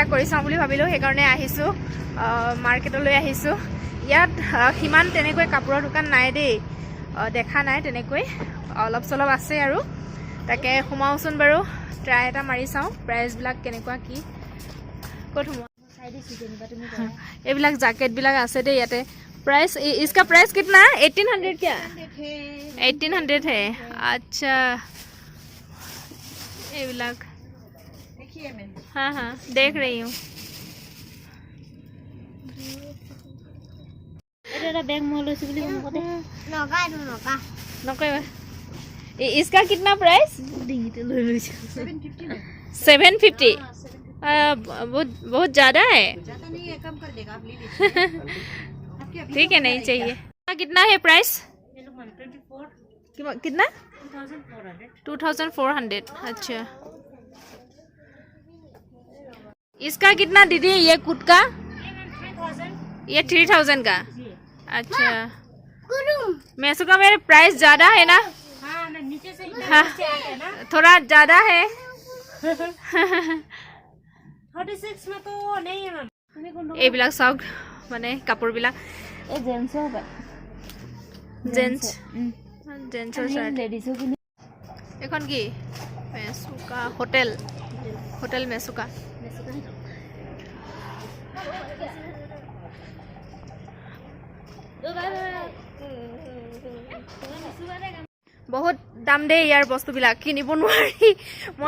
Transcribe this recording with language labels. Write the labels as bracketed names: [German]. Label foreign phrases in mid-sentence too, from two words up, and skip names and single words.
[Assamese] কৰি চাওঁ বুলি ভাবিলো সেই কাৰণে আহিছো মাৰ্কেটলৈ আহিছো ইয়াত কিমান তেনেকৈ কাপোৰৰ দোকান নাই দেই দেখা নাই তেনেকৈ অলপ চলপ আছে আৰু তাকে সোমাওচোন বাৰু ট্ৰাই এটা মাৰি চাওঁ প্ৰাইচবিলাক কেনেকুৱা কি ক'ত সোমাও এইবিলাক জাকেটবিলাক আছে দেই ইয়াতে [Hindi] प्राइस इसका प्राइस कितना 1800 क्या 1800 है अच्छा ये ब्लॉग देखिए मैं हाँ देख रही हूँ [Assamese] এটা ব্যাগ মই লৈছো বুলি কম কতে [Hindi] नौका इसका कितना प्राइस [Assamese] ডিঙিতে লৈ লৈছো [Hindi] 750 बहुत ज़्यादा है नहीं है कम कर देगा आप ले लीजिए ठीक है नहीं चाहिए कितना है प्राइस कितना 2400 अच्छा इसका कितना दीदी ये कुट का ये 3000 का अच्छा मेसुका में प्राइस ज़्यादा है ना नीचे से हाँ थोड़ा ज़्यादा है 36 में तो नहीं है मैम [Assamese] এইবিলাক চাওক মানে কাপোৰবিলাক এই জেন্সৰ জেন্সৰ চাৰ্ট লেডিজৰ কিনে এখন কি মেচুকা হোটেল মেচুকা বহুত দাম দেই ইয়াৰ বস্তুবিলাক কিনিব নোৱাৰি মই